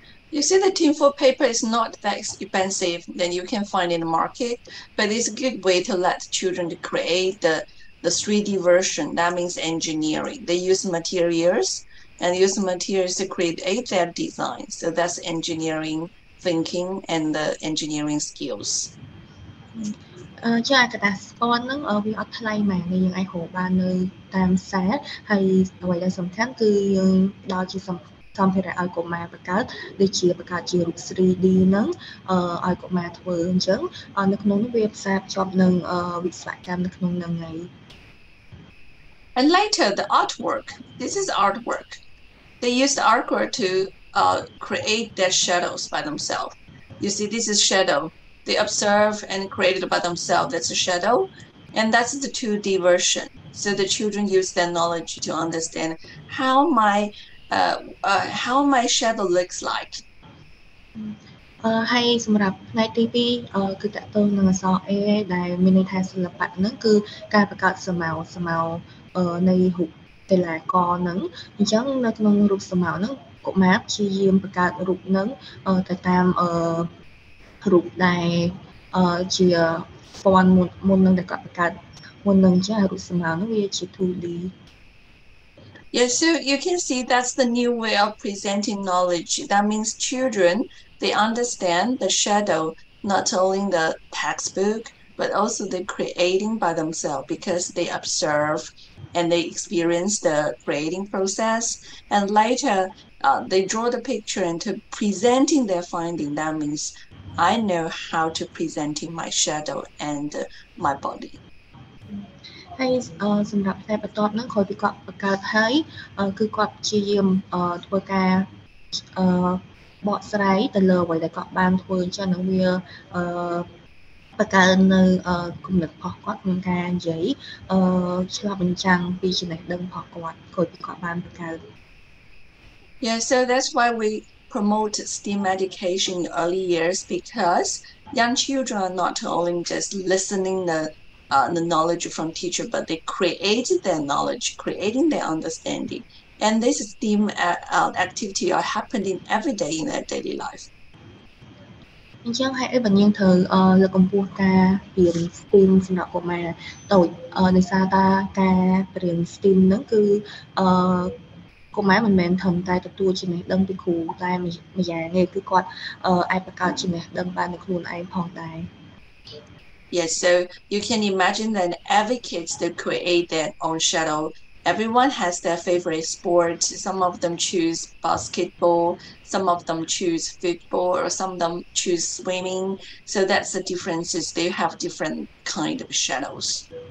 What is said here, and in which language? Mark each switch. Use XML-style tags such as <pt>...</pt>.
<en>You see, the tinfoil paper is not that expensive than you can find in the market, but it's a good way to let children to create the 3D version. That means engineering. They use materials to create their design. So that's engineering thinking and the engineering skills.</en> <km>ចាកតា spawn ហ្នឹងវាអត់ថ្លៃមែនយើងអាចរកបាននៅតាមផ្សារហើយអ្វីដែលសំខាន់គឺយើងដល់ជាសម្ភារៈឲ្យកុមារបង្កើតដូចជាបង្កើតជារូប 3D ហ្នឹងឲ្យកុមារធ្វើអញ្ចឹងនៅក្នុងនោះវាផ្សារភ្ជាប់នឹងវិស្វកម្មនៅក្នុងហ្នឹងហើយ</km> <en>And later the artwork. This is artwork. They use the artwork to create their shadows by themselves. You see, this is shadow. They observe and create it by themselves. That's a shadow, and that's the 2D version. So the children use their knowledge to understand how my shadow looks like.</en> <km>ហើយសម្រាប់ផ្នែកទី2គឺតាក់ទងនឹងអក្សរ A ដែលមានន័យថាសិល្បៈហ្នឹងគឺការបង្កើតសមៅនៃរូបកីឡាករហ្នឹងអញ្ចឹងនៅក្នុងរូបសមៅហ្នឹងកុមារព្យាយាមបង្កើតរូបហ្នឹងទៅតាមរូបដែលជា font មុននឹងដែលគាត់បង្កើតមុននឹងចារូបសមៅហ្នឹងវាជា 2D.</km> <en>Yes, so you can see that's the new way of presenting knowledge. That means children, they understand the shadow, not only in the textbook, but also they're creating by themselves because they observe and they experience the creating process. And later, they draw the picture into presenting their finding. That means I know how to presenting my shadow and my body.</en> <km>ហើយសម្រាប់តែបន្ទាប់ហ្នឹងក្រោយពីគាត់បង្កើតហើយគឺគាត់ព្យាយាមធ្វើការបកស្រាយទៅលើអ្វីដែលគាត់បានធ្វើអញ្ចឹងនឹងវាបង្កើននៅគំនិតរបស់គាត់ក្នុងការនិយាយឆ្លុះបញ្ចាំងពីចំណេះដឹងរបស់គាត់ក្រោយពីគាត់បានបង្កើត</km> <en>Yeah, so that's why we promote STEAM education in early years because young children are not only just listening the knowledge from teacher, but they created their knowledge, creating their understanding. And this STEAM activity are happening every day in their daily life.</en> <km>អញ្ចឹងហើយអីបើយើងត្រូវលើកកម្ពស់ការរៀន STEAM សម្រាប់កុមារតូចដោយសារតែការរៀន STEAM ហ្នឹងគឺកុមារមិនមែនត្រឹមតែទទួលចំណេះដឹងពីគ្រូតែម្យ៉ាងទេគឺគាត់អាចបង្កើតចំណេះដឹងបាននៅខ្លួនឯងផងដែរ</km> <en>Yes, so you can imagine that every kids they create their own shadow everyone has their favorite sport. Some of them choose basketball, some of them choose football, or some of them choose swimming. So that's the differences. They have different kind of shadows.</en>